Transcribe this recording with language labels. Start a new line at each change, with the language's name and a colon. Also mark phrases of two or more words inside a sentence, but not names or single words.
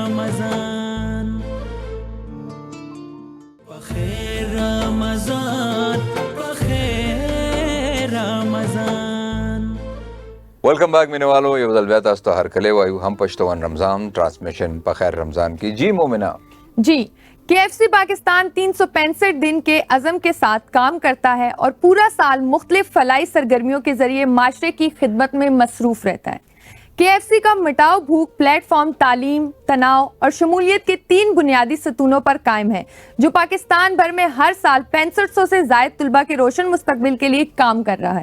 Pashto: رمضان بخیر رمضان بخیر رمضان.
English: welcome back
Pashto: مینوالو، یو ځل بیا تاسو ته هرکلی وایو هم پښتون رمضان ٹرانسمیشن په خیر رمضان کی.
Urdu: جی مومنہ جی KFC پاکستان 365 دن کے عزم کے ساتھ کام کرتا ہے اور پورا سال مختلف فلاحی سرگرمیوں کے ذریعے معاشرے کی خدمت میں مصروف رہتا ہے. KFC کا مٹاؤ بھوک پلیٹ فارم تعلیم، تناؤ اور شمولیت کے 3 بنیادی ستونوں پر قائم ہے جو پاکستان بھر میں ہر سال 6500 سے زائد طلباء کے روشن مستقبل کے لیے کام کر رہا ہے.